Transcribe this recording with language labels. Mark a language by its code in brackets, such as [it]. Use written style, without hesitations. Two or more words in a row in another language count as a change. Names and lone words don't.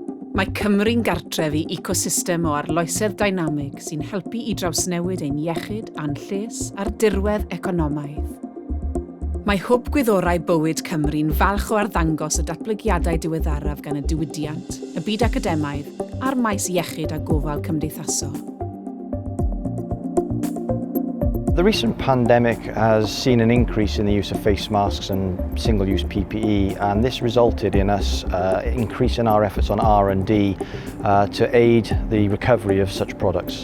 [cy] Mae Cymru'n gartref i ecosystem o arloesedd dynamig sy'n helpu i drawsnewid ein iechyd a'n lles a'r dirwedd economaidd. Mae hwb gwyddorau bywyd Cymru'n falch o arddangos y datblygiadau diweddaraf gan y diwydiant, y byd academaidd a'r maes iechyd a gofal cymdeithasol. [en] The recent pandemic has seen an increase in the use of face masks and single-use PPE, and this resulted in us increasing our efforts on R&D to aid the recovery of such products.